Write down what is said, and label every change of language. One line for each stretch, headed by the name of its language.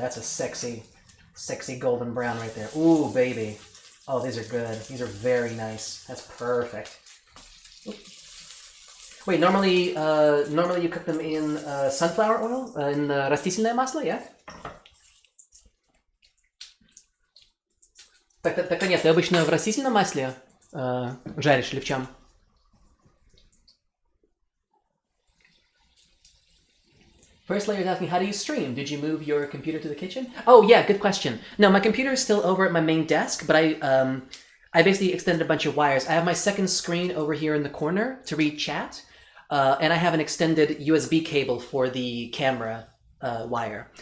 English: That's a sexy golden brown right there. Ooh, baby. Oh, these are good. These are very nice. That's perfect. Wait, normally you cook them in sunflower oil, in
Russian: растительное масло,
English: yeah?
Russian: Так нет, ты обычно в растительном масле жаришь или в чем?
English: First layer is asking, how do you stream? Did you move your computer to the kitchen? Oh yeah, good question. No, my computer is still over at my main desk, but I basically extended a bunch of wires. I have my second screen over here in the corner to read chat, and I have an extended USB cable for the camera wire.